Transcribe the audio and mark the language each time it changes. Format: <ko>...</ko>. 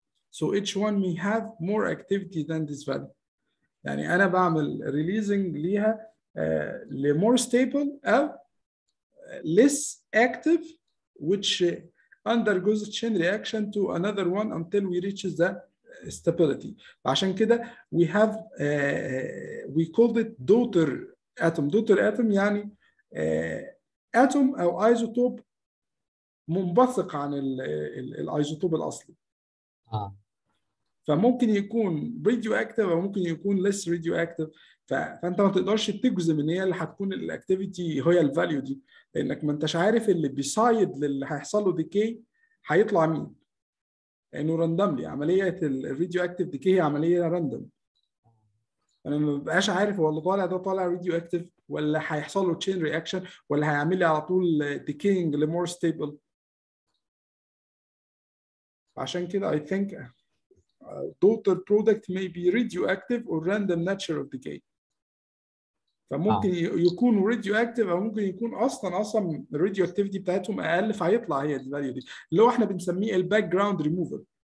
<en>So each one may have more activity than this value.</en> <ar>يعني أنا بعمل</ar> <en>releasing</en> <ar>ليها</ar> <en>more stable أو less active, which undergoes a chain reaction to another one until we reach the stability.</en> <ar>عشان كده</ar> <en>we have we called it daughter atom</en> <ar>يعني atom أو ايزوتوب منبثق عن الايزوتوب الأصلي. فممكن يكون راديو اكتيف او ممكن يكون ليس راديو اكتيف، فانت ما تقدرش تجزم ان هي اللي هتكون الاكتيفيتي هي الفاليو دي، لانك ما انتش عارف اللي بيسايد للي هيحصل له ديكي هيطلع مين، لانه راندملي. عمليه الراديو اكتيف ديكي هي عمليه راندوم، انا ما ببقاش عارف هو اللي طالع ده طالع راديو اكتيف ولا هيحصل له تشين رياكشن ولا هيعمل لي على طول ديكينج لمور ستيبل. عشان كده</ar> <en>I think daughter product may be radioactive or random nature of decay.</en> <ar>فممكن يكونوا radioactive او ممكن يكون اصلا الراديو اكتيفيتي بتاعتهم اقل فهيطلع هي الفاليو دي اللي هو احنا بنسميه الباك جراوند ريموفال.</ar>